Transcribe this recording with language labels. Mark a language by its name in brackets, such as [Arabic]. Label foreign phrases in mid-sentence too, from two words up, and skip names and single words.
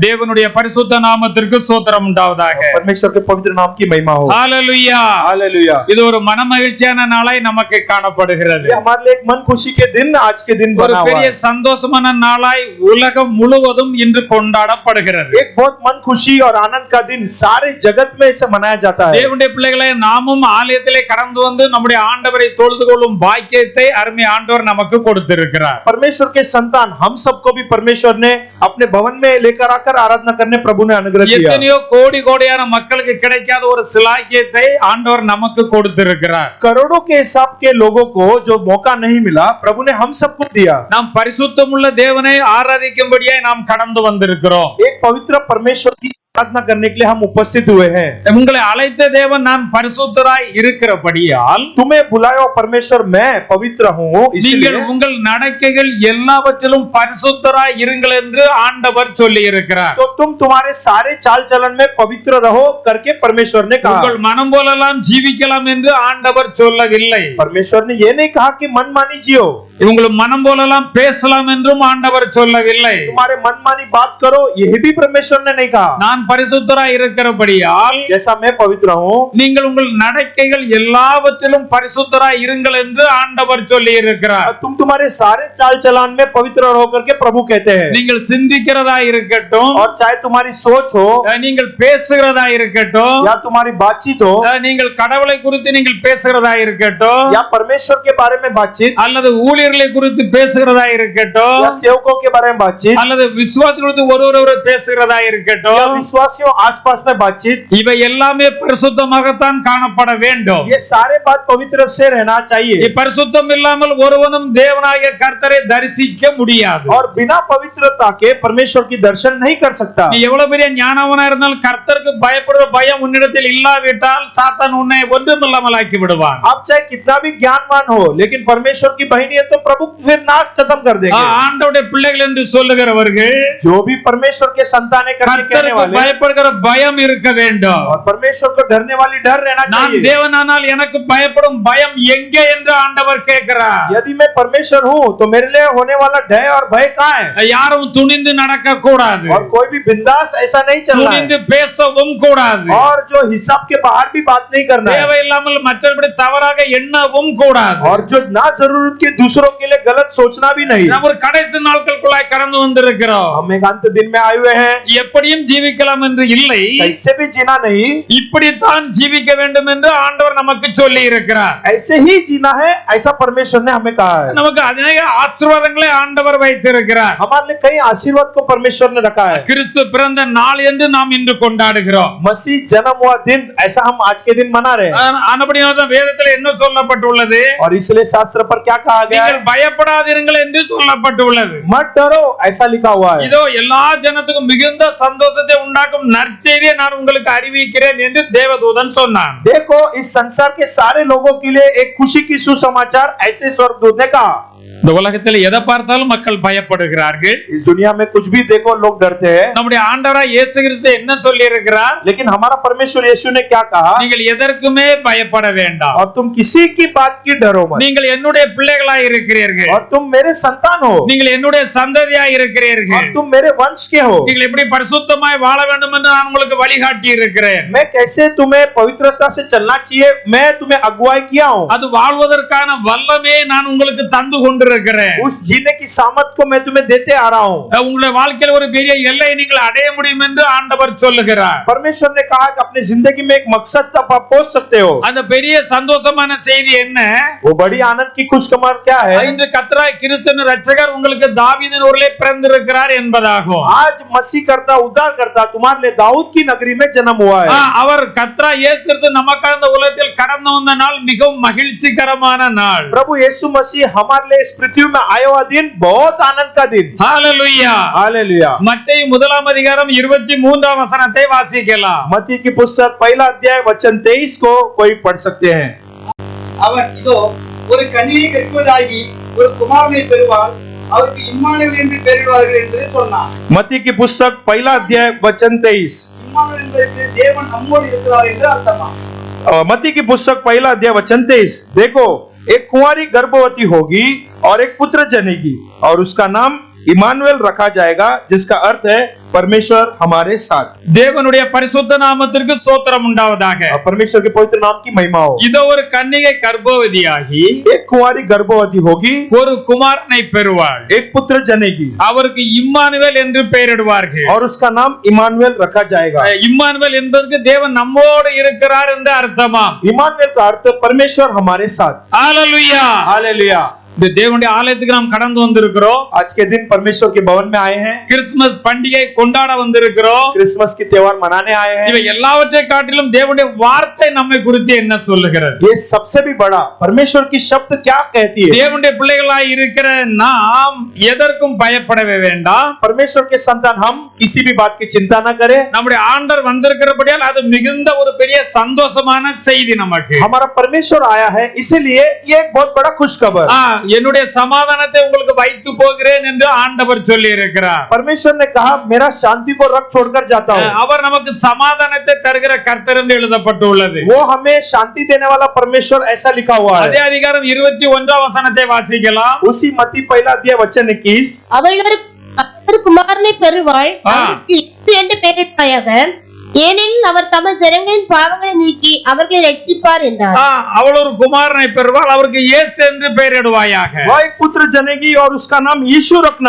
[Tamil] தேவனுடைய பரிசுத்த நாமத்திற்கு ஸ்தோத்திரம் உண்டாவதாக. [Hindi] परमेश्वर के पवित्र नाम की महिमा हो. [Tamil] ஹalleluya [Hindi] हालेलुया. [Tamil] இது ஒரு மனமகிழ்ச்சியான நாளாய் நமக்கு காணப்படுகிறது. [Hindi] ये हमारे लिए एक मन खुशी के दिन आज के दिन [Tamil] ஒரு [Hindi] बना हुआ [Tamil] பெரிய [Hindi] है. [Tamil] சந்தோஷமான நாளாய் உலகம் முழுவதும் இன்று கொண்டாடப்படுகிறது. [Hindi] एक बहुत मन खुशी और आनंद का दिन सारे जगत में इसे मनाया जाता है. [Tamil] தேவனுடைய பிள்ளைகளே, நாமும் ஆலயத்திலே கடந்து வந்து நம்முடைய ஆண்டவரை தொழுது கொள்ளும் பாக்கியத்தை அருமை ஆண்டவர் நமக்கு கொடுத்திருக்கிறார். [Hindi] परमेश्वर के संतान हम सबको भी परमेश्वर ने अपने भवन में लेकर आकर आराधना करने प्रभु ने अनुग्रह किया. [Tamil] எத்தனையோ கோடி கோடியான மக்களுக்கு கிடைக்காத ஒரு சிலாக்கியத்தை ஆண்டவர் நமக்கு கொடுத்திருக்கிறார். [Hindi] करोड़ों के हिसाब के लोगों को जो मौका नहीं मिला प्रभु ने हम सबको दिया. [Tamil] நாம் பரிசுத்தமுள்ள தேவனை ஆராதிக்கும்படியாய் நாம் கடந்து வந்திருக்கிறோம். [Hindi] एक पवित्र परमेश्वर की आराधना करने के लिए हम उपस्थित हुए हैं. [Tamil] உங்களை அழைத்த தேவன் நான் பரிசுத்தராய் இருக்கிறபடியால் [Hindi] तुम्हें बुलाया परमेश्वर मैं पवित्र हूँ, [Tamil] நீங்கள் [Hindi] इसलिए [Tamil] உங்கள் நடக்கைகள் எல்லாவற்றிலும் பரிசுத்தராய் இருங்கள் என்று ஆண்டவர் சொல்லி இருக்கிறார். [Hindi] तो तुम तुम्हारे सारे चाल चलन में पवित्र रहो करके परमेश्वर ने कहा. [Tamil] உங்கள் மனம் போலெல்லாம் ஜீவிக்கலாம் என்று ஆண்டவர் சொல்லவில்லை. [Hindi] परमेश्वर ने ये नहीं कहा कि मनमानी जियो. [Tamil] உங்கள் மனம் போலெல்லாம் பேசலாம் என்றும் ஆண்டவர் சொல்லவில்லை. [Hindi] तुम्हारे मनमानी बात करो यह भी परमेश्वर ने नहीं कहा. [Tamil] நான் பரிசுத்தராய் இருக்கிறபடியால் [Hindi] जैसा मैं पवित्र हूँ [Tamil] நீங்கள் உங்கள் நடக்கைகள் எல்லாவற்றிலும் பரிசுத்தராய் இருங்கள் என்று ஆண்டவர் சொல்லி இருக்கிறார். [Hindi] तुम तुम्हारे सारे चाल चलन में पवित्र रहो करके प्रभु कहते हैं. [Tamil] நீங்கள் சிந்திக்கிறதா இருக்கட்டும், [Hindi] और चाहे तुम्हारी सोच हो [Tamil] நீங்கள் பேசுகிறதா இருக்கட்டும், [Hindi] या तुम्हारी बातचीत हो [Tamil] நீங்கள் கடவுளை குறித்து நீங்கள் பேசுகிறதா இருக்கட்டும், [Hindi] या परमेश्वर के बारे में बातचीत, [Tamil] அல்லது ஊழியர்களை குறித்து பேசுகிறதா இருக்கட்டும், [Hindi] या सेवकों के बारे में बातचीत, [Tamil] அல்லது விசுவாசிகள் குறித்து ஒருவர் பேசுகிறதா [Hindi] या [Tamil] இருக்கட்டும், [Hindi] विश्वासियों आसपास में बातचीत, [Tamil] இவை எல்லாமே பரிசுத்தமாகத்தான் காணப்பட வேண்டும். [Hindi] ये सारे बात पवित्र से रहना चाहिए. [Tamil] பரிசுத்தம் இல்லாமல் ஒருவனும் தேவனாகிய கர்த்தரை தரிசிக்க முடியாது. [Hindi] और बिना पवित्रता के परमेश्वर की दर्शन नहीं कर सकता. [Tamil] நீ எவ்வளவு பெரிய ஞானவனா இருந்தாலும் கர்த்தருக்கு பயப்படுற பயம் உன்னிடத்தில் இல்லாவிட்டால் சாத்தான் உன்னை ஒன்றுமில்லாமல் ஆக்கி விடுவான். [Hindi] आप चाहे कितना भी ज्ञानवान हो लेकिन परमेश्वर की बहनी है तो प्रभु फिर नाश खत्म कर देंगे. [Tamil] ஆண்டவருடைய பிள்ளைகள் என்று சொல்லுகிறவர்கள் [Hindi] जो भी परमेश्वर के संतान है करके कहने वाले, [Tamil] பயப்படுகிற பயம் இருக்க வேண்டும். [Hindi] और परमेश्वर को डरने वाली डर रहना [Tamil] நான் [Hindi] चाहिए. [Tamil] தேவனானால் எனக்கு பயப்படும் பயம் எங்கே என்று ஆண்டவர் கேட்கிறார். [Hindi] यदि मैं परमेश्वर हूँ तो मेरे लिए होने वाला डर और भय कहाँ है? [Tamil] யாரும் துணிந்து நடக்க கூடாது, [Hindi] और कोई भी बिंदास ऐसा नहीं चलना है, [Tamil] துணிந்து பேசவும் கூடாது, [Hindi] और जो हिसाब के बाहर भी बात नहीं करना है, [Tamil] தேவையில்லாமல் மற்றபடி தவறாக எண்ணவும் கூடாது. [Hindi] और जो ना जरूरत के दूसरों के लिए गलत सोचना भी नहीं. [Tamil] நாம் ஒரு கடைசி நாட்களுக்குள்ளாய் கடந்து வந்திருக்கிறோம். [Hindi] हम एक अंत दिन में आए हुए हैं. [Tamil] எப்படியும் ஜீவிக்கலாம் என்று இல்லை, [Hindi] कैसे भी जीना नहीं, [Tamil] இப்படித்தான் ஜீவிக்க வேண்டும் என்று ஆண்டவர் நமக்கு சொல்லி இருக்கிறார். [Hindi] ऐसे ही जीना है ऐसा परमेश्वर ने हमें कहा है. [Tamil] நமக்கு अनेक ஆசீர்வாதங்களை ஆண்டவர் வைத்திருக்கிறார். [Hindi] हमारे लिए कई आशीर्वाद को परमेश्वर ने रखा है. [Tamil] கிறிஸ்து பிறந்த நாள் என்று நாம் இன்று கொண்டாடுகிறோம். [Hindi] मसीह जन्म हुआ दिन ऐसा हम आज के दिन मना रहे हैं. [Tamil] ஆனபடியால்தான் வேதத்தில் என்ன சொல்லப்பட்டுள்ளது? [Hindi] और इसलिए शास्त्र पर क्या कहा गया है? [Tamil] நீங்கள் பயப்படாதீர்கள் என்று சொல்லப்பட்டுள்ளது. [Hindi] मत डरो ऐसा लिखा हुआ है. [Tamil] இதோ எல்லா ஜனத்துக்கும் மிகுந்த சந்தோஷத்தை உண்டாக்கும் நற்செய்தியை நான் உங்களுக்கு அறிவிக்கிறேன் என்று தேவதூதன் சொன்னான். [Hindi] देखो इस संसार के सारे लोगों के लिए एक खुशी की सुसमाचार ऐसे स्वर्गदूत ने कहा. [Tamil] இந்த உலகத்தில் எதை பார்த்தாலும் மக்கள் பயப்படுகிறார்கள். [Hindi] इस दुनिया में कुछ भी देखो लोग डरते हैं. [Tamil] நம்முடைய ஆண்டவராய் இயேசு கிறிஸ்து என்ன சொல்லி இருக்கிறார்? [Hindi] लेकिन हमारा परमेश्वर यीशु ने क्या कहा? [Tamil] நீங்கள் எதற்குமே பயப்பட வேண்டாம். [Hindi] और तुम किसी की बात की डरो मत. [Tamil] நீங்கள் என்னுடைய பிள்ளைகளாய் இருக்கிறீர்கள். [Hindi] और तुम मेरे संतान हो. [Tamil] நீங்கள் என்னுடைய சந்ததியாய் இருக்கிறீர்கள். [Hindi] और तुम मेरे वंश के हो. [Tamil] நீங்கள் எப்படி பரிசுத்தமாய் வாழ வேண்டும் என்று நான் உங்களுக்கு வழிகாட்டி இருக்கிறேன். [Hindi] मैं कैसे तुम्हें पवित्रता से चलना चाहिए मैं तुम्हें अगुवाई किया हूँ. [Tamil] அது வாழ்வதற்கான வல்லமே நான் உங்களுக்கு தந்து கொண்டிருக்கிறேன். [Hindi] उस जीने की सामर्थ को मैं तुम्हें देते आ रहा हूँ. [Tamil] உங்களுடைய வாழ்க்கையில் ஒரு பெரிய எல்லையை நீங்கள் அடைய முடியும் என்று ஆண்டவர் சொல்லுகிறார். [Hindi] परमेश्वर ने कहा कि अपनी जिंदगी में एक मकसद तक आप पहुंच सकते हो. [Tamil] அந்த பெரிய சந்தோஷமான செய்தி என்ன? [Hindi] वो बड़ी आनंद की खुशखबर क्या है? [Tamil] இன்று கர்த்தராய் கிறிஸ்து ரட்சகர் உங்களுக்கு தாவீதின் ஊரிலே பிறந்திருக்கிறார் என்பதாகும். [Hindi] आज मसीह करता उद्धार करता तुम्हारे लिए दाऊद की नगरी में जन्म हुआ है. [Tamil] அவர் கர்த்தராய் இயேசு கிறிஸ்து நமக்காக இந்த உலகத்தில் கடந்து வந்த நாள் மிகவும் மகிழ்ச்சிகரமான நாள். [Hindi] प्रभु यीशु मसीह हमारे लिए इस पृथ्वी में आया हुआ दिन बहुत आनंद का दिन. हालेलुया हालेलुया. [Tamil] மத்தேயு 1:23 வசனத்தை வாசிக்கலாம். [Hindi] मत्ती की पुस्तक 1 अध्याय वचन 23 को कोई पढ़ सकते हैं. [Tamil] அவன் இதோ ஒரு கன்னியை கற்பதாகி ஒரு குமாரனை பெறுவார், அவருக்கு இம்மானுவேல் என்று பெயரிடுவார்கள் என்று சொன்னான். [Hindi] मत्ती की पुस्तक 1 अध्याय वचन 23. [Tamil] இம்மானுவேல் என்பதற்கு தேவன் நம்மோடு இருக்கிறார் என்று அர்த்தமா. [Hindi] मत्ती की पुस्तक 1 अध्याय वचन 23. देखो एक कुंवारी गर्भवती होगी और एक पुत्र जनेगी और उसका नाम इमानुएल रखा जाएगा, जिसका अर्थ है परमेश्वर हमारे साथ। [Tamil] தேவனுடைய பரிசுத்த நாமத்திற்கு ஸ்தோத்திரம் உண்டாவதாக. [Hindi] और परमेश्वर के पवित्र नाम की महिमा हो। [Tamil] இதோ ஒரு கன்னிகை கர்ப்பவதியாகி [Hindi] एक कुंवारी गर्भवती होगी, [Tamil] ஒரு குமாரனை பெறுவாள். [Hindi] एक पुत्र जनेगी [Tamil] அவருக்கு இம்மானுவேல் என்று பெயரிடுவார்கள். [Hindi] और उसका नाम इमानुएल रखा जाएगा। [Tamil] இம்மானுவேல் என்பதற்கு தேவன் நம்மோடு இருக்கிறார் என்று அர்த்தமாம். [Hindi] इमानुएल का अर्थ परमेश्वर हमारे साथ। [Tamil] ஹalleluya. [Hindi] हालेलुया। [Tamil] இந்த தேவனுடைய ஆலயத்துக்கு நாம் கடந்து வந்திருக்கிறோம். [Hindi] आज के दिन परमेश्वर के भवन में आए हैं, [Tamil] கிறிஸ்துமஸ் பண்டிகை கொண்டாட வந்திருக்கிறோம். [Hindi] क्रिसमस की त्योहार मनाने आए हैं। [Tamil] இவை எல்லாவற்றை காட்டிலும் தேவனுடைய வார்த்தை நம்மை குறித்து என்ன சொல்லுகிறது? [Hindi] ये सबसे भी बड़ा परमेश्वर की शब्द क्या कहती है? [Tamil] தேவனுடைய பிள்ளைகளாய் இருக்கிற நாம் எதற்கும் பயப்படவே வேண்டாம். [Hindi] परमेश्वर के संतान हम किसी भी बात की चिंता न करें। [Tamil] நம்முடைய ஆண்டவர் வந்திருக்கிறபடியால் அது மிகுந்த ஒரு பெரிய சந்தோஷமான செய்தி நமக்கு. [Hindi] हमारा परमेश्वर आया है, इसीलिए ये एक बहुत बड़ा खुशखबर। [Tamil] என்னுடைய சமாதானத்தை உங்களுக்கு வைத்து போகிறேன் என்று ஆண்டவர் சொல்லி இருக்கிறார். [Hindi] परमेश्वर ने कहा मेरा शांति को रख छोड़कर जाता हूँ। [Tamil] அவர் நமக்கு சமாதானத்தை தருகிற கர்த்தர் என்று எழுதப்பட்டுள்ளது. [Hindi] वो हमें शांति देने वाला परमेश्वर ऐसा लिखा हुआ है। [Tamil] அதே அதிகாரம் 21 வசனத்தை வாசிக்கலாம். [Hindi] उसी मत्ती पहला अध्याय वचन 21। [Tamil] அவள் ஒரு குமாரனை பெறுவாள், அவருக்கு இயேசு என்று பெயரிட்டாயாக, ஏனெனில் அவர் தமது ஜனங்களின் பாவங்களை நீக்கி அவர்களை ரட்சிப்பார் என்றார். அவள் ஒரு குமாரனை பெறுவாள், அவருக்கு இயேசு என்று பெயரிடுவாயாக. [Hindi] वह एक पुत्र जनेगी और उसका नाम यीशु रखना,